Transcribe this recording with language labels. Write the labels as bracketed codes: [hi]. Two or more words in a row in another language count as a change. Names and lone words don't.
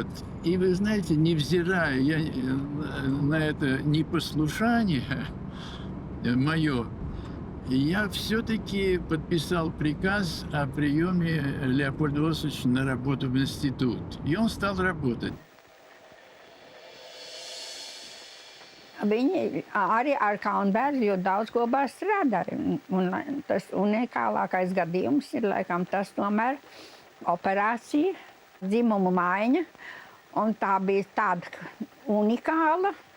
[ru] И вы знаете, невзирая на это непослушание мое, я все-таки подписал приказ о приеме Леопольда Осиповича на работу в институт. И он стал работать. [lv] Viņi arī ar Kaunbērzi ļoti daudz kopā strādāja. Un tas unikālākais gadījums ir, laikam, tas tomēr operācija, dzimumu maiņa. Un tā bija tāda unikāla.